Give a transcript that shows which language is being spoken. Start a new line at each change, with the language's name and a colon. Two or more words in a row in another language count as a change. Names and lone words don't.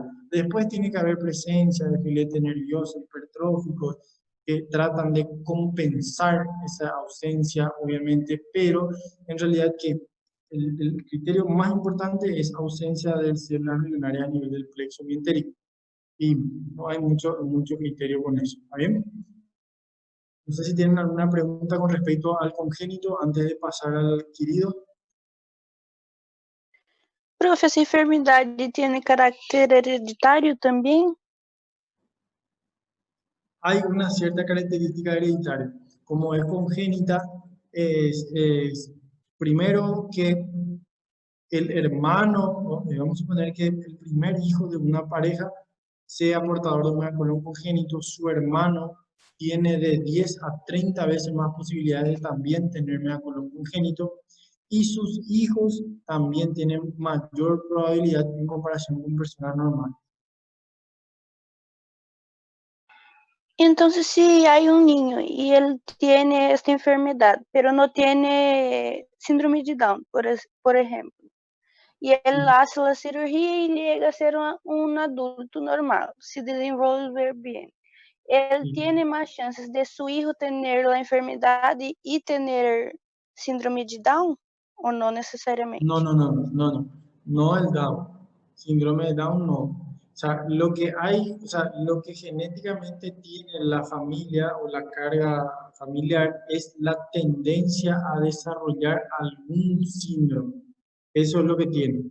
Spanish: Después tiene que haber presencia de filete nervioso hipertrófico que tratan de compensar esa ausencia, obviamente, pero en realidad que el criterio más importante es ausencia de células ganglionarias a nivel del plexo mientérico. Y no hay mucho criterio con eso. ¿Está bien? No sé si tienen alguna pregunta con respecto al congénito antes de pasar al adquirido. Profe,
Portuguese: essa enfermidade tem caráter hereditário também?
Spanish: Hay una cierta característica hereditaria. Como es congénita, es primero que el hermano, vamos a suponer que el primer hijo de una pareja sea portador de un colon congénito, su hermano tiene de 10 a 30 veces más posibilidades de también tener megacolon congénito y sus hijos también tienen mayor probabilidad en comparación con personas normales.
Portuguese: Então, se há niño e ele tem esta enfermidade, pero não tem síndrome de Down, por exemplo, e ele hace a cirurgia e chega a ser um adulto normal, se desenvolver bem. Ele tem mais chances de seu hijo ter a enfermidade e ter síndrome de Down, ou não necessariamente?
Spanish: No el Down. Síndrome de Down no. O sea, lo que hay, o sea, lo que genéticamente tiene la familia o la carga familiar es la tendencia a desarrollar algún síndrome. Eso es lo que tiene.